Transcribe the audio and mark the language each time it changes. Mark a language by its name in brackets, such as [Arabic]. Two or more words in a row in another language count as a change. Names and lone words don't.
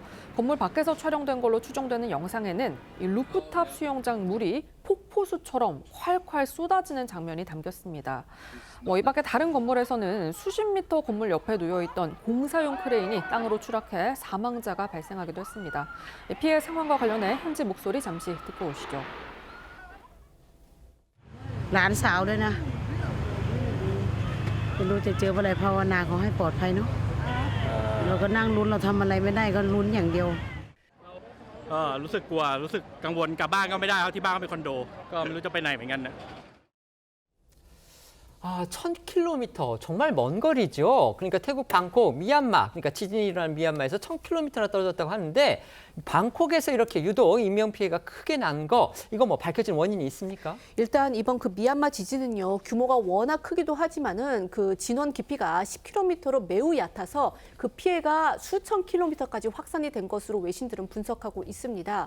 [Korean] 건물 밖에서 촬영된 걸로 추정되는 영상에는 이 루프탑 수영장 물이 폭포수처럼 콸콸 쏟아지는 장면이 담겼습니다. 이 밖에 다른 건물에서는 수십 미터 건물 옆에 놓여있던 공사용 크레인이 땅으로 추락해 사망자가 발생하기도 했습니다. 피해 상황과 관련해 현지 목소리 잠시 듣고 오시죠. [Thai] หลานสาวด้วยนะไม่รู้จะเจออะไรภาวนาขอให้ปลอดภัยเนาะเราก็นั่งลุ้นเราทำอะไรไม่ได้ก็ลุ้นอย่างเดียว รู้สึกกลัวรู้สึกกังวลกลับบ้านก็ไม่ได้ครับที่บ้านก็เป็นคอนโดก็ไม่รู้จะไปไหนเหมือนกันนะ [Korean] 1,000km, 정말 먼 거리죠. 그러니까 태국 방콕, 미얀마, 그러니까 지진이 일어난 미얀마에서 1,000km나 떨어졌다고 하는데 방콕에서 이렇게 유독 인명피해가 크게 난 거, 이거 뭐 밝혀진 원인이 있습니까? 일단 이번 그 미얀마 지진은요, 규모가 워낙 크기도 하지만은 그 진원 깊이가 10km로 매우 얕아서 그 피해가 수천 킬로미터까지 확산이 된 것으로 외신들은 분석하고 있습니다.